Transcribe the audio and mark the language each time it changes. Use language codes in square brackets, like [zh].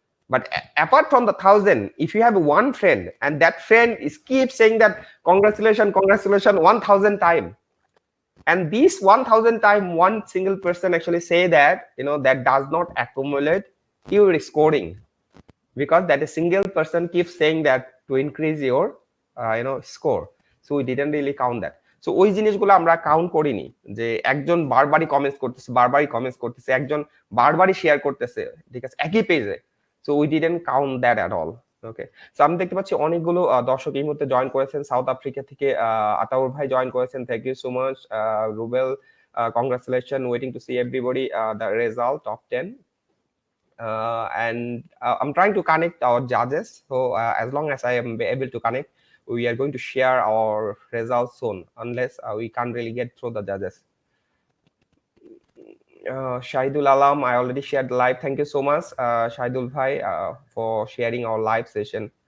[en] But apart from the 1,000, if you have one friend and that friend is keep saying that congratulations 1,000 times, and this 1,000 time one single person actually say that, that does not accumulate your scoring, because that a single person keeps saying that to increase your score. So we didn't really count that. [bn] So ওই জিনিসগুলো আমরা count করিনি যে একজন বারবারই comments করতেছে একজন বারবারই শেয়ার করতেছে, ঠিক আছে, একই পেজে। [en] So we didn't count that at all. Okay, so [bn] আমি দেখতে পাচ্ছি অনেকগুলো দর্শক এই মুহূর্তে জয়েন করেছেন। সাউথ আফ্রিকা থেকে আতাউর ভাই জয়েন করেছেন, [en] Thank you so much. Rubel, congratulation, waiting to see everybody the result of 10. And I'm trying to connect our judges. So as long as I am able to connect, we are going to share our results soon, unless we can't really get through the judges. Shahidul Alam, I already shared the live. Thank you so much, Shahidul Bhai, for sharing our live session.